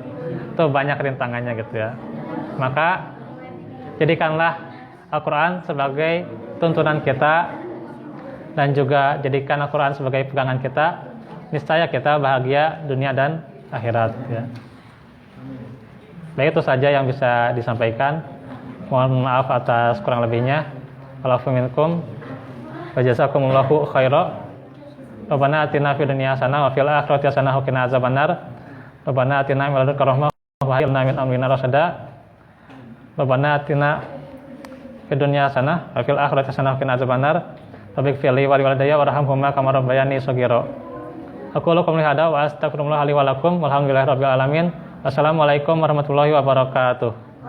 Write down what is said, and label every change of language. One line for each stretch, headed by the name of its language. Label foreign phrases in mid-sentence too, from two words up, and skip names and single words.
Indonesian: Itu banyak rintangannya gitu ya. Maka jadikanlah Al-Quran sebagai tuntunan kita dan juga jadikan Al-Quran sebagai pegangan kita. Niscaya kita bahagia dunia dan akhirat ya. Baik, itu saja yang bisa disampaikan. Mohon maaf atas kurang lebihnya.
Arabic: والعفو منكم وجزاكم الله خيرا. ربنا آتنا في الدنيا حسنة وفي الآخرة حسنة وقنا عذاب النار. ربنا آتنا من لدنك رحمة وهب لنا من أمرنا رشدا. ربنا آتنا في الدنيا حسنة وفي الآخرة حسنة وقنا عذاب النار. رب اغفر لي ولوالدي وارحمهما كما ربياني صغيرا. أقول لكم لهذا وأستغفر الله لي ولكم والحمد لله رب العالمين. والسلام عليكم ورحمة الله وبركاته.